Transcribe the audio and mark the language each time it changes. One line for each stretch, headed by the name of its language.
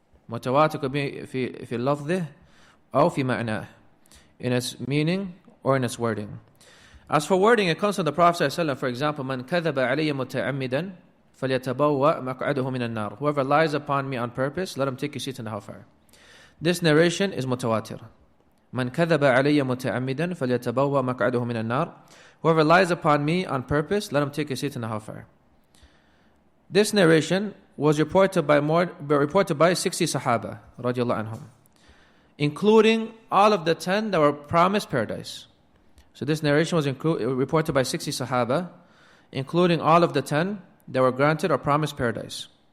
English: Mutawatir could be
Arabic: في لفظه أو في معناه,
English: in its meaning or in its wording. As for wording, it comes from the Prophet ﷺ, for example,
Arabic: من كذب علي متعمدا فليتبوأ مقعده من النار.
English: Whoever lies upon me on purpose, let him take his seat in the hellfire. This narration is mutawatir.
Arabic: من كذب علي متعمدا فليتبوأ مقعده من النار.
English: Whoever lies upon me on purpose, let him take his seat in the hellfire. This narration was reported by 60 Sahaba radiallahu anhum, including all of the 10 that were promised paradise. So this narration was reported by 60 Sahaba, including all of the 10 that were granted or promised paradise.